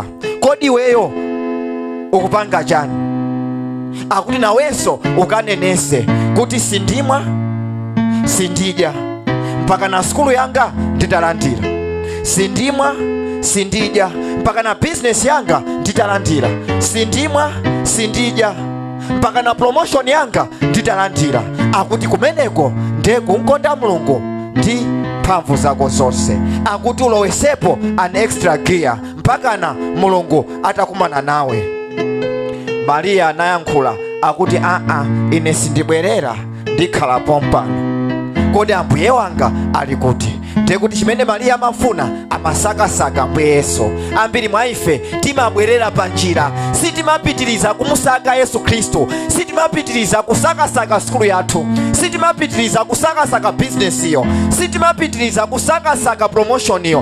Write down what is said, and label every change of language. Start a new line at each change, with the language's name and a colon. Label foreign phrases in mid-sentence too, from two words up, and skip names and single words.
Nyanja: Kodi weyo ukupanga chani? Akuti nawenso ukanenese kuti sindimwa sindidya mpaka na skulu yanga nditalandira, sindimwa sindidya mpaka na business yanga nditalandira, sindimwa sindidya mpaka na promotion yanga nditalandira. Akuti kumeneko ndekunkonda Mulungu ndi mphamvu zako zonse. Akuti ulowesepo
English: an extra gear
Nyanja: mpaka na Mulungu atakumana nawe. Maria anayankhula akuti ine sindibwerera, ndikhala pompano. Kodi ambuye wanga ali kuti? Ndekuti chimene Maria amafuna amasakasaka Ambuye Yesu. Ambiri mwa ife timabwerera pa njira, sitimapitiriza kumusaka Yesu Kristo, sitimapitiriza kusakasaka skulu yathu, sitimapitiriza kusakasaka business iyo, sitimapitiriza kusakasaka promotion iyo.